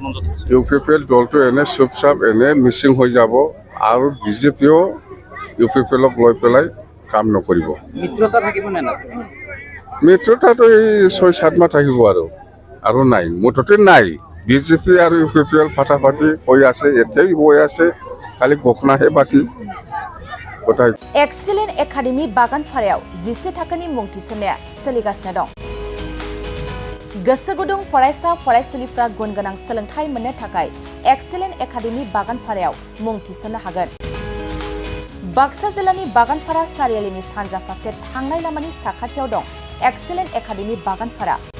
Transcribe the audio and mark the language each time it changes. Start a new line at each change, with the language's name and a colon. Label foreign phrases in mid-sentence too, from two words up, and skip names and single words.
Assamese: UPPL দলটো এনে চুপচাপ এনে মিচিং হৈ যাব, আৰু বিজেপিও UPPLক লৈ পেলাই কাম নকৰিব। মিত্ৰতা থাকিব নে নাথাকে? মিত্ৰতাটো এই 6-7 মাহ থাকিব আৰু নাই, মুঠতে নাই। বিজেপি আৰু UPPL ফাটাফাটি হৈ আছে, এতিয়াই হৈ আছে, খালি ঘোষণাহে বাকী।
Bodo: एक्सेलेन्ट एकाडेमि बागानफारायाव 10 थाखोनि मुं थिसननाया सोलिगासिनो दं। गोसो गुदुं फरायसा फरायसुलिफ्रा गुन गोनां सोलोंथाइ मोननो थाखाय एक्सेलेन्ट एकाडेमि बागानफारायाव मुं थिसननो हागोन। बाक्सा जिल्लानि बागानफारा सारियालिनि सानजा फारसे थांनाय लामानि साखाथियाव दं एक्सेलेन्ट एकाडेमि बागानफारा।